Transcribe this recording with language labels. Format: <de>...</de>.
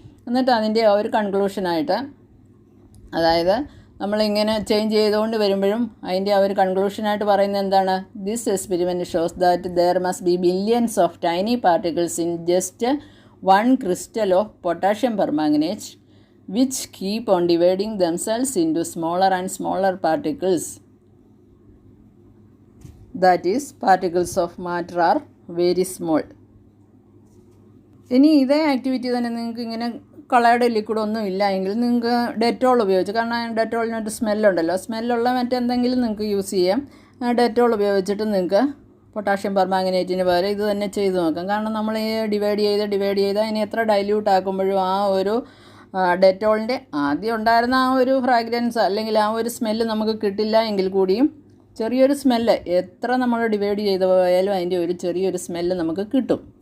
<ml>എന്നിട്ട് അതിൻ്റെ ആ ഒരു കൺക്ലൂഷനായിട്ട്, അതായത് നമ്മളിങ്ങനെ ചേഞ്ച് ചെയ്തുകൊണ്ട് വരുമ്പോഴും അതിൻ്റെ ആ ഒരു കൺക്ലൂഷനായിട്ട് പറയുന്നത് എന്താണ്,</ml> <en>This experiment shows that there must be billions of tiny particles in just one crystal of potassium permanganate which keep on dividing themselves into smaller and smaller particles. That is, particles of matter are very small.</en> <ml>ഇനി ഇതേ activity തന്നെ നിങ്ങൾക്ക് ഇങ്ങനെ coloured ലിക്വിഡൊന്നും ഇല്ല എങ്കിൽ നിങ്ങൾക്ക് Dettol ഉപയോഗിച്ച്, കാരണം ഡെറ്റോളിനൊരു സ്മെല്ലുണ്ടല്ലോ, സ്മെല്ലുള്ള മറ്റെന്തെങ്കിലും നിങ്ങൾക്ക് യൂസ് ചെയ്യാം. ഡെറ്റോൾ ഉപയോഗിച്ചിട്ട് നിങ്ങൾക്ക് പൊട്ടാഷ്യം പെർമാംഗനേറ്റിന് പകരം ഇത് തന്നെ ചെയ്ത് നോക്കാം. കാരണം നമ്മൾ ഈ ഡിവൈഡ് ചെയ്ത് അതിനെ എത്ര ഡൈല്യൂട്ട് ആക്കുമ്പോഴും ആ ഒരു ഡെറ്റോളിൻ്റെ ആദ്യം ഉണ്ടായിരുന്ന ആ ഒരു ഫ്രാഗ്രൻസ് അല്ലെങ്കിൽ ആ ഒരു സ്മെല്ല് നമുക്ക് കിട്ടില്ല എങ്കിൽ കൂടിയും ചെറിയൊരു സ്മെല്ല് എത്ര നമ്മൾ ഡിവൈഡ് ചെയ്ത് പോയാലും അതിൻ്റെ ഒരു ചെറിയൊരു സ്മെല്ല് നമുക്ക് കിട്ടും.</ml>